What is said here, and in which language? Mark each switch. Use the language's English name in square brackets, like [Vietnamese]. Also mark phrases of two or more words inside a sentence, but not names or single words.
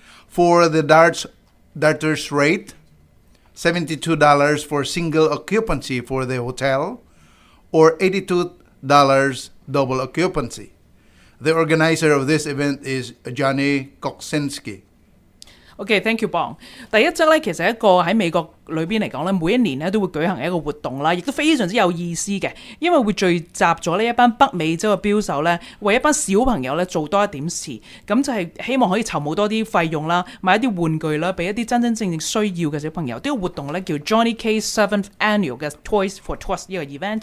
[English] For the darters rate, $72 for single occupancy for the hotel, or $82 double occupancy. The organizer of this event is Johnny Koksinski. OK，thank you Bong。 [Cantonese] 第一則咧，其實一個喺美國裏邊嚟講咧，每一年咧都會舉行一個活動啦，亦都非常之有意思嘅，因為會聚集咗呢一班北美洲嘅標手咧，為一班小朋友咧做多一點事，咁就係希望可以籌募多啲費用啦，買一啲玩具啦，俾一啲真真正正需要嘅小朋友。呢個活動咧叫 Johnny K's 7th Annual 嘅 Toys for Tots 呢個 event。